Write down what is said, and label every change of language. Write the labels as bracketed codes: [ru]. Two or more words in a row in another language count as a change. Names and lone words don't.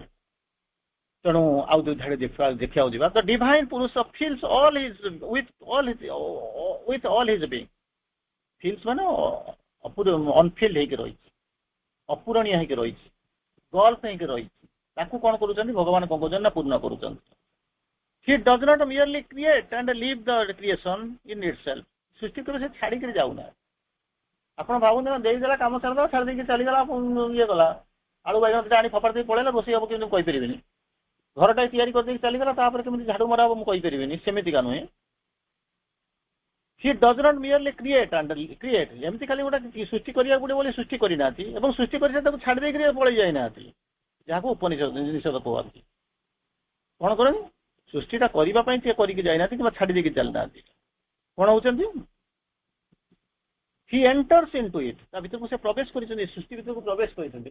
[or] ତେଣୁ ଆଉ ଯୋଉ ଧାଡି ଦେଖିବାକୁ ଯିବା, ତ [en] divine Purusha fills all his with all his being, [or] ଫିଲ୍ସ ମାନେ ଅନଫିଲ୍ଡ ହେଇକି ରହିଛି, ଅପୂରଣୀୟ ହେଇକି ରହିଛି, ଗଲ୍ଫ ହେଇକି ରହିଛି, ତାକୁ କଣ କରୁଛନ୍ତି ଭଗବାନ କଣ କରୁଛନ୍ତି ନା ପୂର୍ଣ୍ଣ କରୁଛନ୍ତି। [en] He does not merely create and leave the creation in itself. [or] ସୃଷ୍ଟି କରି ସେ ଛାଡିକିରି ଯାଉନା। ଆପଣ ଭାବୁଛନ୍ତି ଦେଇଦେଲା, କାମ ସାରିଦେଲା, ଛାଡ଼ି ଦେଇକି ଚାଲିଗଲା, ଇଏ ଗଲା, ଆଳୁ ବାଇଗଣ ଦିଟା ଆଣି ଫୋପାଡ଼ି ଦେଇକି ପଳେଇଲା, ରୋଷେଇ ହବ କେମିତି ମୁଁ କହିପାରିବିନି, ଘରଟା ତିଆରି କରିଦେଇକି ଚାଲିଗଲା, ତାପରେ କେମିତି ଝାଡୁ ମରା ହବ ମୁଁ କହିପାରିବିନି, ସେମିତିକା ନୁହେଁ। [en] He does not merely create and create, [or] ଏମିତି ଖାଲି ଗୋଟେ ସୃଷ୍ଟି କରିବାକୁ ପଡିବ ବୋଲି ସୃଷ୍ଟି କରିନାହାନ୍ତି, ଏବଂ ସୃଷ୍ଟି କରି ତାକୁ ଛାଡ଼ି ଦେଇକିରି ପଳେଇ ଯାଇନାହାନ୍ତି, ଯାହାକୁ ଉପନିଷଦ କୁହନ୍ତି। କଣ କରନ୍ତି, ସୃଷ୍ଟିଟା କରିବା ପାଇଁ ସେ କରିକି ଯାଇନାହାନ୍ତି କିମ୍ବା ଛାଡ଼ି ଦେଇକି ଚାଲିନାହାନ୍ତି। କଣ ହଉଛନ୍ତି, [en] he enters into it, [or] ତା ଭିତରକୁ ସେ ପ୍ରବେଶ କରିଛନ୍ତି, ସୃଷ୍ଟି ଭିତରକୁ ପ୍ରବେଶ କରିଛନ୍ତି।